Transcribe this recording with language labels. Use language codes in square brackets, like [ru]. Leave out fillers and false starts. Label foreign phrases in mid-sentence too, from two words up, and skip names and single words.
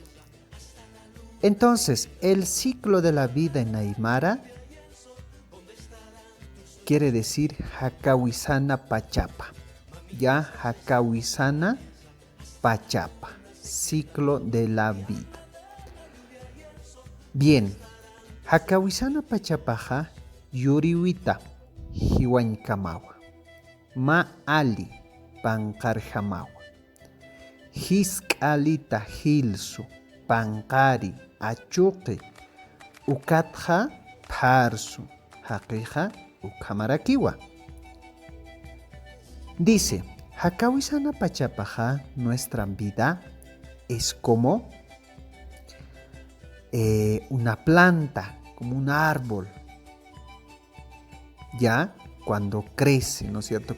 [es] Entonces, el ciclo de la vida en Aymara quiere decir [ay] Hakawisana Pachapa. [es] Ya, [ay] Hakawisana Pachapa, [es] ciclo de la vida. Bien, [ay] Hakawisana Pachapaja Yuriwita Hiwankamawa Ma Ali Pankarjamawa Hiskalita Hilsu Pankari Achuqi Ukatja Parsu Haqiqa Ukamarakiwa. [es] Dice, [ay] Hakawisana Pachapaja, [es] nuestra vida es como una planta, como un árbol. Ya cuando crece, ¿no es cierto?